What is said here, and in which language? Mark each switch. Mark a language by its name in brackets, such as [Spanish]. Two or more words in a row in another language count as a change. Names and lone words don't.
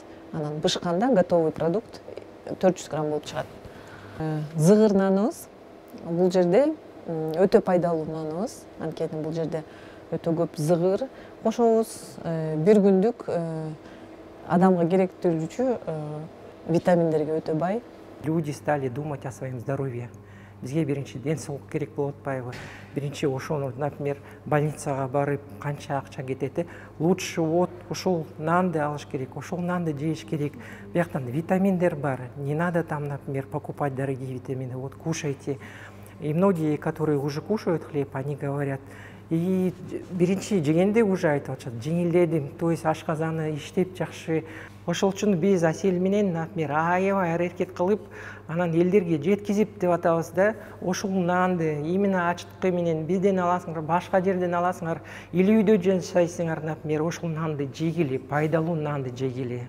[Kyrgyz] Анан бышканда [Russian] готовый продукт [Kyrgyz] 400 грамм болуп чыгат. Зыгыр наныбыз бул жерде өтө пайдалуу наныбыз. Анткени бул жерде өтө көп зыгыр кошобуз. Бир күндүк адамга керектүүчү витаминдерге өтө бай. [Russian] Люди стали думать о своем здоровье. [Kyrgyz] Бизге биринчи ден соолук керек болуп атпайбы? Биринчи ошону, например, больницага барып канча акча кетет. [Russian] Лучше вот [Kyrgyz] ошол нанды алыш керек, ошол нанды жеш керек. Бияктан витаминдер бар. [Russian] Не надо там, например, покупать дорогие витамины. Вот кушайте. И многие, которые уже кушают хлеб, они говорят, и [Kyrgyz] биринчи жегенде уже айтып атышат, жеңилдедим, [Russian] то есть [Kyrgyz] ашказаны иштеп жакшы. Ошол үчүн биз Асель менен, например, аябай аракет кылып, анан элдерге жеткизип деп атабыз да. Ошол нанды именно ачыткы менен бизден аласыңар, башка жерден аласыңар, или үйдө жашайсыңар, например, ошол нанды жегиле, пайдалуу нанды жегиле.